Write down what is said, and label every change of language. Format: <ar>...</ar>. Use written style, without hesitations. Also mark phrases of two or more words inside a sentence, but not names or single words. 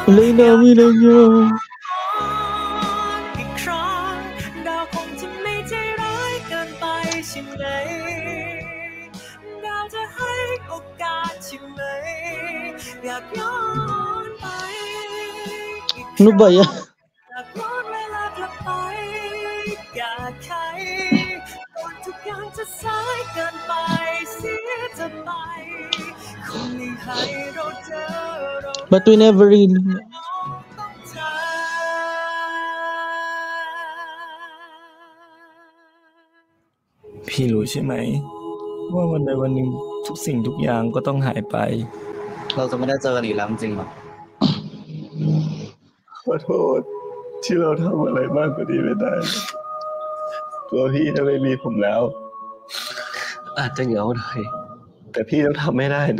<th>Lena Milanyo. อีกครั้งดาวคงจะไม่ใจร้ายเกินไปใช่ไหมดาวจะให้โอกาสใช่ไหมอยากย้อนไปอีกค</th> <tl>Ano</tl> <th>รั้ง</th> <tl>ba yan?</tl> <th>อยากย้อนเวลากลับไปอยากใครก่อนทุกอย่างจะสายเกินไปเสียจะไปคงไม่ให้เราเจอเรา</th> <en>But we never really...</en> <th>พี่รู้ใช่ไหมว่าวันใดวันหนึ่งทุกสิ่งทุกอย่างก็ต้องหายไป เราจะไม่ได้เจอกันอีกแล้วจริงหรอ ขอโทษที่เราทำอะไรมากกว่านี้ไม่ได้ตัวพี่จะไม่มีผมแล้ว อาจจะเหงาหน่อยแต่พี่ต้องทำไม่ได้นะ</th>